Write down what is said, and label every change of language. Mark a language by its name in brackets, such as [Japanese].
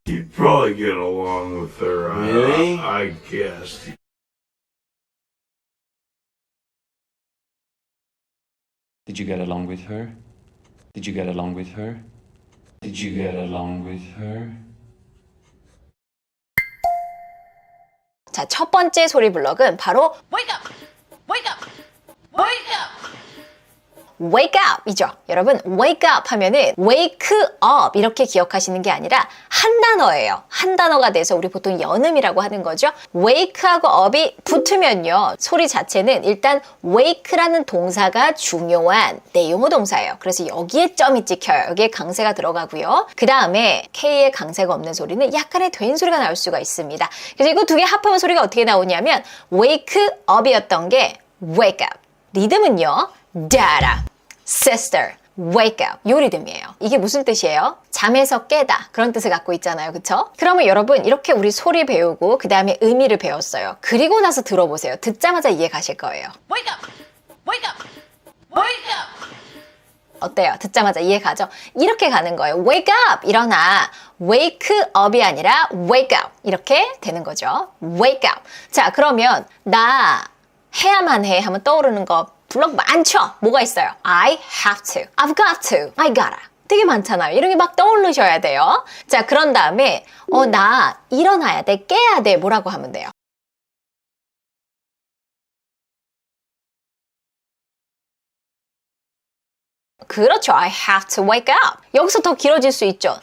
[English] You'd probably get along with her, Really? I guess. Did you get along with her? Did you get along with her? Did you get along with her? [Korean] 자, 첫 번째 소리 블럭은 바로 Wake up! [English] Wake up! Wake up! Wake up [Korean] 이죠. 여러분 wake up 하면은 wake up 이렇게 기억하시는 게 아니라 한 단어예요. 한 단어가 돼서 우리 보통 연음이라고 하는 거죠. wake하고 up이 붙으면요. 소리 자체는 일단 wake라는 동사가 중요한 내용어 동사예요. 그래서 여기에 점이 찍혀요. 여기에 강세가 들어가고요. 그 다음에 K에 강세가 없는 소리는 약간의 된 소리가 나올 수가 있습니다. 그래서 이거 두 개 합하면 소리가 어떻게 나오냐면 wake up이었던 게 wake up. 리듬은요. [English] Dada, sister, wake up [Korean] 요 리듬이에요. 이게 무슨 뜻이에요? 잠에서 깨다 그런 뜻을 갖고 있잖아요. 그쵸? 그러면 여러분 이렇게 우리 소리 배우고 그 다음에 의미를 배웠어요. 그리고 나서 들어보세요. 듣자마자 이해 가실 거예요. [English] Wake up! Wake up! Wake up! [Korean] 어때요? 듣자마자 이해 가죠? 이렇게 가는 거예요. [English] Wake up! [Korean] 일어나. Wake up이 아니라 wake up 이렇게 되는 거죠. [English] Wake up. [Korean] 자 그러면 나 해야만 해 하면 떠오르는 거 블럭 많죠? 뭐가 있어요? [English] I have to, I've got to, I gotta. [Korean] 되게 많잖아요. 이런 게 막 떠오르셔야 돼요. 자, 그런 다음에 나 일어나야 돼, 깨야 돼. 뭐라고 하면 돼요? 그렇죠. [English] I have to wake up. [Korean] 여기서 더 길어질 수 있죠.